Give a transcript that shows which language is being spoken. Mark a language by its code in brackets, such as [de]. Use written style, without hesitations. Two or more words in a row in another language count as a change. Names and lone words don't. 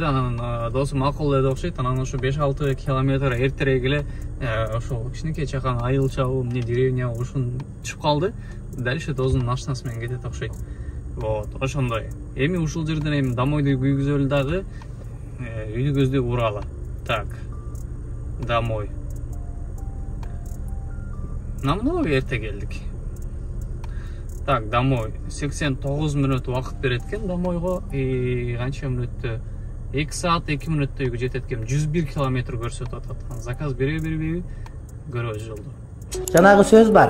[ky] Анан досу макул деди окшойт. Анан ошо 5-6 километр эртерээк эле ошол кичинекей чакан айылчабы, эмне деревня ушун чыгып калды. Дальше досунун машинасы менен кетет окшойт. Вот, ошондой. Эми ушул жерден эми домойду күйгүзөлү дагы үйдү көздөй уралы. [ru] Так. Домой. Намного [ky] эрте келдик. [ru] Так, домой. [ky] 89 мүнөт убакыт берет экен домойго. Канча мүнөттө? 2 саат 2 мүнөттө үйгө жетет экен. 101 километр көрсөтүп атат. Заказ бербейби? Көрөбүз жолдо. Жанагы сөз бар.